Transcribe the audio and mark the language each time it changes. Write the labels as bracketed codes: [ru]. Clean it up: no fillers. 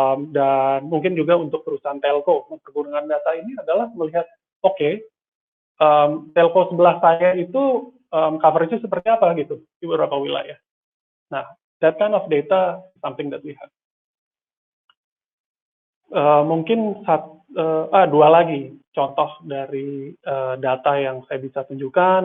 [id] Dan mungkin juga untuk perusahaan telco, mempergunakan data ini adalah melihat, oke, telco sebelah saya itu coverage-nya seperti apa gitu di beberapa wilayah. [en] Nah, that kind of data something that we have. [id] Mungkin dua lagi contoh dari data yang saya bisa tunjukkan.